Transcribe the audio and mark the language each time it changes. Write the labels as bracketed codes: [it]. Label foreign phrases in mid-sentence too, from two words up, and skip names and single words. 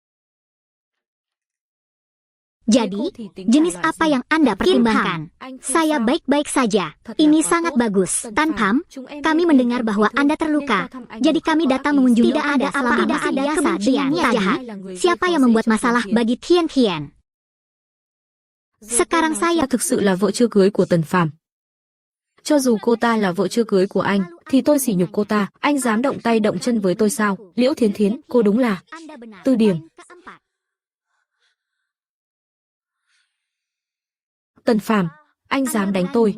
[id] Jadi, jenis apa yang Anda pertimbangkan? Saya baik-baik saja. Ini sangat bagus. Tan Pham, kami mendengar bahwa Anda terluka. Jadi kami datang mengunjungi. Tidak ada apa-apa, tidak ada kebenciannya jahat. Siapa yang membuat masalah bagi Tian Tian? Sekarang saya [vi] thực sự là vợ chưa cưới của Tần Phàm. Cho dù cô ta là vợ chưa cưới của anh, thì tôi sỉ nhục cô ta. Anh dám động tay động chân với tôi sao? Liễu Thiến Thiến, cô đúng là... Từ điểm. Tần Phàm, anh dám đánh tôi.